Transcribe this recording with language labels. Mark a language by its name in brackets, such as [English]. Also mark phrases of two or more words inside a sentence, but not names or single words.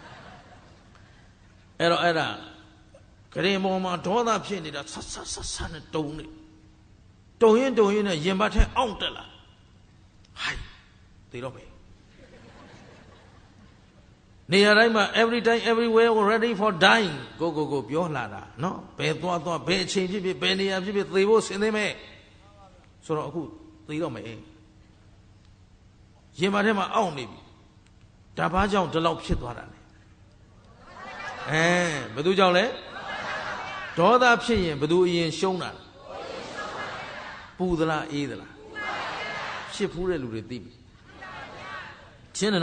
[Burmese] အဲ့တော့အဲ့ဒါကရင်ပေါ်မှာဒေါသဖြစ်နေတာဆဆနဲ့တုံနေတုံရင်နဲ့ရင်ဘတ်ထဲအောင့်တက်လာဟိုက်သိတော့မယ်နေရာတိုင်းမှာ [English] every time everywhere ready for dying [Burmese] ကိုပြောလာတာနော်ဘယ်သွားဘယ်အချိန်ဖြစ်ဘယ်နေရာဖြစ်သေဖို့ဆင်သင့်မယ်ဆိုတော့အခုသိတော့မယ် ရင်မထဲမှာအောင့်နေပြီဒါဘာကြောင့်ဒီလောက်ဖြစ်သွားတာလဲဘယ်သူကြောင့်လဲဒေါသဖြစ်ရင်ဘယ်သူအရင်ရှုံးတာပူသလားအေးသလားဖြစ်ဖူးတဲ့လူတွေသိပြီရှင်းတယ်